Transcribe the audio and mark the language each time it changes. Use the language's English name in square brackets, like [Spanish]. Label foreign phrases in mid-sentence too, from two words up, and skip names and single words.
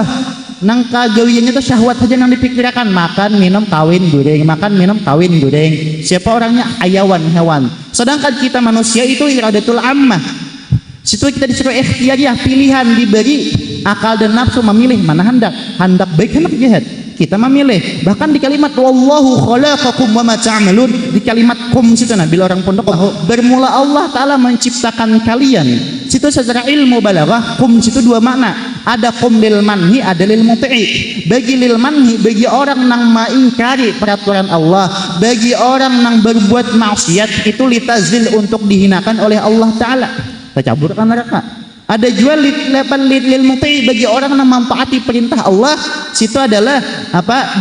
[Banjar] Nang kagawiannya itu syahwat saja nang dipikirkan, makan minum kawin goreng, makan minum kawin goreng. Siapa orangnya? Hayawan, hewan. Sedangkan kita manusia itu [Arabic] إرادة العامة. [Banjar] Situ kita disuruh ikhtiyariyah, pilihan, diberi akal dan nafsu memilih mana hendak baik hendak jahat. Kita memilih. Bahkan di kalimat [Arabic] والله خلقكم وما تعملون, [Banjar] di kalimat kum situ nah bila orang pondok bermula Allah Ta'ala menciptakan kalian. Situ secara ilmu balaghah kum situ dua makna. [Arabic] Ada كم للمنهي, ada للمطيع. [Banjar] Bagi [Arabic] للمنهي, [Banjar] bagi orang nang mengingkari peraturan Allah, bagi orang nang berbuat maksiat itu litazil untuk dihinakan oleh Allah Ta'ala. Tercaburkan neraka. Ada jual [Arabic] للمطيع [Banjar] bagi orang yang memanfaati perintah Allah, situ adalah apa?